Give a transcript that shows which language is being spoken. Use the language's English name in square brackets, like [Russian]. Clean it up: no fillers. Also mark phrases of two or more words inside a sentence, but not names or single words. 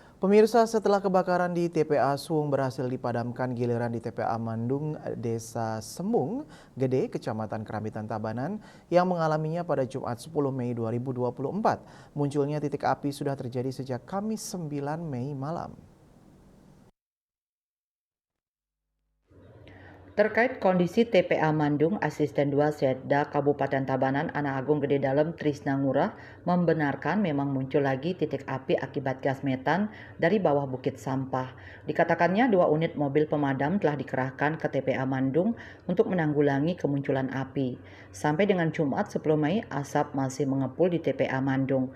[Indonesian] Pemirsa, setelah kebakaran di TPA Suung berhasil dipadamkan, giliran di TPA Mandung, Desa Sembung Gede, Kecamatan Kerambitan Tabanan, yang mengalaminya pada Jumat 10 Mei 2024. Munculnya titik api sudah terjadi sejak Kamis 9 Mei malam. Terkait kondisi TPA Mandung, Asisten 2 Setda Kabupaten Tabanan Ana Agung Gede Dalem Trisna Ngurah membenarkan memang muncul lagi titik api akibat gas metan dari bawah bukit sampah. Dikatakannya 2 unit mobil pemadam telah dikerahkan ke TPA Mandung untuk menanggulangi kemunculan api. Sampai dengan Jumat 10 Mei, asap masih mengepul di TPA Mandung.